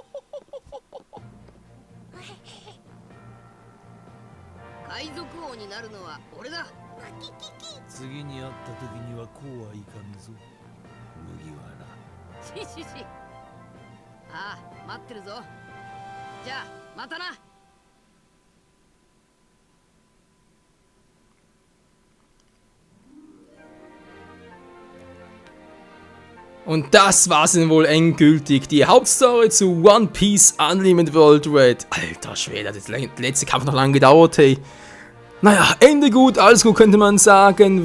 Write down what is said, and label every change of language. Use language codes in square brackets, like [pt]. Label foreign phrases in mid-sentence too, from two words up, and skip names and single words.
[ja] 海賊王になるのは俺だ。次に会った時にはこうはいかぬぞ、麦わら。ししし。ああ、待ってるぞ。じゃあまたな。 [de] Und das war's dann wohl endgültig. Die Hauptstory zu One Piece Unlimited World Red. Alter Schwede, hat der letzte Kampf noch lange gedauert, hey. Naja, Ende gut, alles gut könnte man sagen.